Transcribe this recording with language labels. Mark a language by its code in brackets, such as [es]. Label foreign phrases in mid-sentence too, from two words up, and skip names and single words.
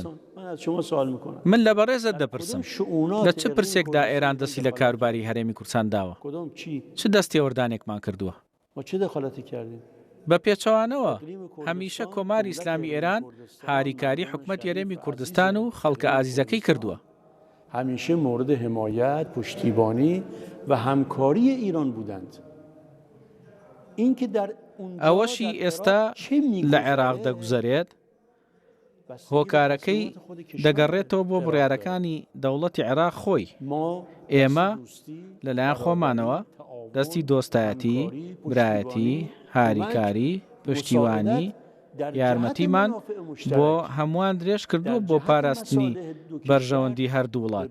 [ckb] من لە بەڕێزت دەپرسم، لە چه پرسێکدا ئێران دەستی لە کاروباری هەرێمی کوردستان داوە؟ چ دەستێوەردانێکمان کردووە؟ بە پێچەوانەوە هەمیشە کۆماری ئیسلامی ئێران هاریکاری حکومەتی هەرێمی کوردستان و خەڵکە ئازیزەکەی کردووە. [fa] هەمیشە مورد حمایت، پشتیبانی و همکاری ایران بودند. اینکه در [ckb] ئەوەشی ئێستا لە عێراق دەگوزارێت هۆکارەکەی دەگەڕێتەوە بۆ بڕیارەکانی دەوڵەتی عێراق خۆی. ئێمە لەلایەن خۆمانەوە دەستی دۆستایەتی، برایەتی، هاریکاری، پشتیوانی، یارمەتیمان بۆ هەمووان درێژ کردووە بۆ پاراستنی بەرژەوەندی هەردوو وڵات.